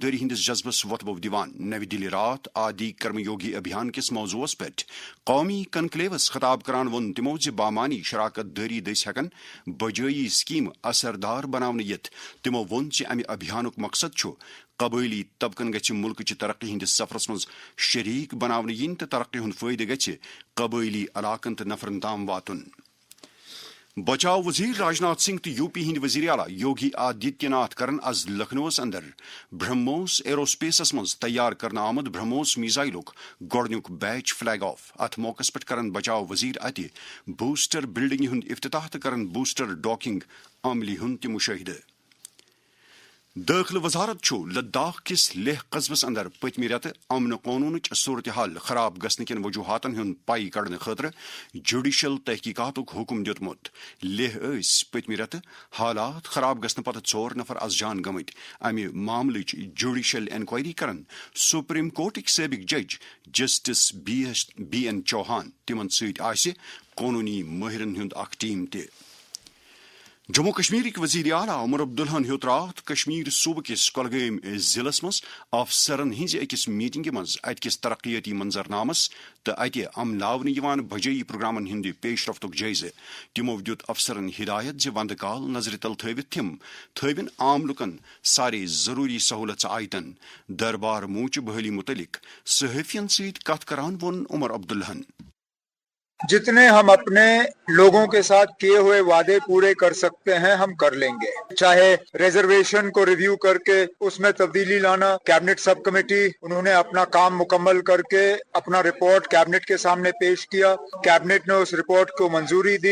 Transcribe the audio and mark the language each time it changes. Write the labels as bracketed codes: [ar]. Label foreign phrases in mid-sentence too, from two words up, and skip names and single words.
[ks] داری ہندس جذبس وتبو دیوان نو دلی رات آدی کرم یوگی ابھیان کس موضوعس پہ قومی کنکلیوس خطاب کران وون تمو بامانی شراکت داری دس ہیکن بجائی سکیم اثردار بناون یت تمو وون امہ ابھیانک مقصد قبائلی طبقن گھ ملک چہ ترقی ہندس سفرس مز شریک بناون ین تو ترقی ہند فائدہ گھ قبائلی علاقن تو نفرن تام واتن بچاؤ وزیر راجناتھ سنگھ تو یو پی ہند وزیر اعلیٰ یوگی آدتیہ ناتھ کرن از لکھنؤس اندر برہموس ایروسپیسس مز تیار کرنا آمد برہموس میزائلک گۄڈنیُک بیچ [en] فلیگ آف [ks] ات موقع پہ کرن بچاؤ وزیر اتہ [en] بوسٹر بلڈنگ [ks] ہند افتتاح تو کرن [en] بوسٹر ڈاکنگ [ks] عملی ہند تہ مشاہدہ داخل وزارت لداخ کس لیہ قصبس اندر پتم رت امن قانون صورتحال خراب گھن کن وجوہاتن ہند پائی کڑنے خاطر جوڈیشل تحقیقات حکم دتمت لیہ پتم رت حالات خراب گھن پتہ 4 نفر از جان گمت امہ معاملچ [en] جوڈیشل انکوائری [ks] کرن سپریم کورٹک سابق جج جسٹس بی این چوہان تمن ست قانونی ماہرن ہند اخ ٹیم تہ جموں کشمیرک وزیر اعلیٰ عمر عبداللہن ہیوت رات کشمیر صوبہ کس کۄلگٲمۍ ضلع مز افسرن ہز أکس میٹنگہ مز اتکس ترقیاتی منظرنامس تو اتہ عملاونہ یوان بجائی پروگرامن ہند پیش رفتک جائزہ تمو دت افسرن ہدایت وندٕ کال نظر تل تھوت تم تھوین عام لکن سارے ضروری سہولت آیتن دربار موچ بحالی متعلق صحافین ست کت کران وون عمر عبداللہن [ur] جتنے ہم اپنے لوگوں کے ساتھ کیے ہوئے وعدے پورے کر سکتے ہیں ہم کر لیں گے، چاہے ریزرویشن کو ریویو کر کے اس میں تبدیلی لانا۔ [en] کیبنٹ سب کمیٹی [ur] انہوں نے اپنا کام مکمل کر کے اپنا رپورٹ کیبنٹ کے سامنے پیش کیا، کیبنٹ نے اس رپورٹ کو منظوری دی۔